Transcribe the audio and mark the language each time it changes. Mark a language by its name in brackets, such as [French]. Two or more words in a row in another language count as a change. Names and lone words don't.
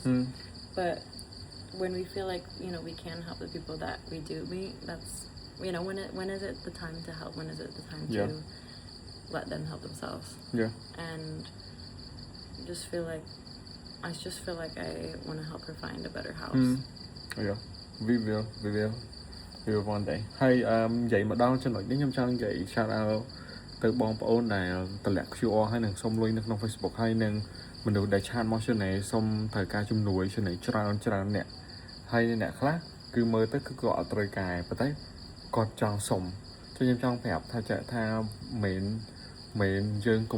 [English] But when we feel like, you know, we can help the people that we do meet, that's, you know, when is it the time to help? When is it the time Yeah. to let them help themselves? Yeah. And just feel like I just feel like I want to help her find a better house. Yeah. We will one day [Khmer] ហើយនិយាយមកដល់ចំណុចនេះខ្ញុំចង់និយាយ [English] shout out [Khmer] ទៅបងប្អូនដែលតម្លាក់ QR ហើយនឹងសុំលុយនៅក្នុង Facebook ហើយនឹងមនុស្សដែលឆាតមក channel សុំត្រូវការជំនួយ channel ច្រើនអ្នកហើយអ្នកខ្លះគឺមើលទៅគឺគាត់អត់ត្រូវការប៉ុន្តែគាត់ចង់សុំចឹងខ្ញុំចង់ប្រាប់ថាចាក់ថាមិនយើងគំ